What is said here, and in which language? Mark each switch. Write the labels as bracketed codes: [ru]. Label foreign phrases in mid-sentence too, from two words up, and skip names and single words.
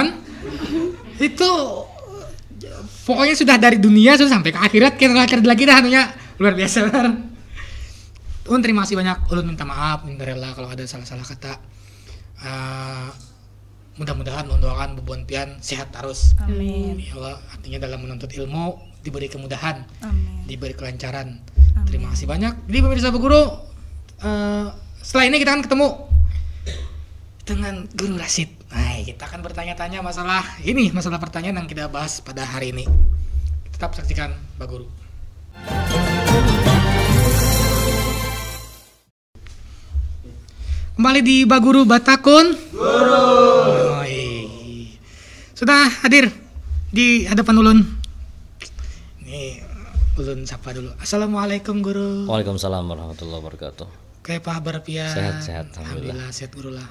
[bjn] Itu pokoknya sudah dari dunia sudah sampai ke akhirat. Kita lagi dah anunya luar biasa. Terima kasih banyak. Ulun minta maaf, minta rela kalau ada salah-salah kata. Mudah-mudahan mendoakan Bubun Pian sehat terus. Amin. [ar] يا الله, [bjn] artinya dalam menuntut ilmu diberi kemudahan, diberi kelancaran. Amin. Terima kasih banyak. Jadi pemirsa Bu Guru, setelah ini kita akan ketemu dengan Guru Rasyid. Nah, kita akan bertanya-tanya masalah pertanyaan yang kita bahas pada hari ini. Tetap saksikan Pak Guru. Kembali di Baguru Batakun. Sudah hadir di hadapan ulun. Nih, ulun sapa dulu. Assalamualaikum Guru. [ar] وعليكم السلام ورحمة الله وبركاته. [bjn] Kayak apa kabar Pian? Sehat, alhamdulillah. Sehat Guru lah.